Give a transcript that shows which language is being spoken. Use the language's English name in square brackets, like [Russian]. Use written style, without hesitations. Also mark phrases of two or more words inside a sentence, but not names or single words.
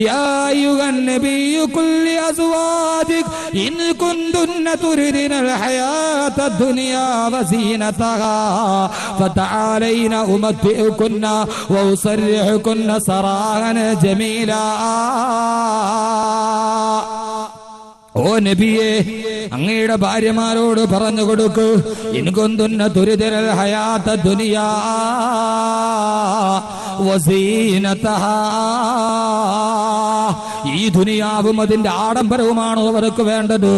[Arabic] يا أيها النبي قل لأزواجك إن كنتن تردن الحياة الدنيا وزينتها فتعالين أمتعكن وأسرحكن سراحا جميلا. [Malayalam] ഓ നബിയേ, അങ്ങയുടെ ഭാര്യമാരോട് പറഞ്ഞു കൊടുക്കൂ, [Arabic] إن كنتن تردن الحياة الدنيا وزينتها, [Malayalam] ഈ ദുനിയാവും അതിന്റെ ആഡംബരവുമാണോ അവർക്ക് വേണ്ടത്?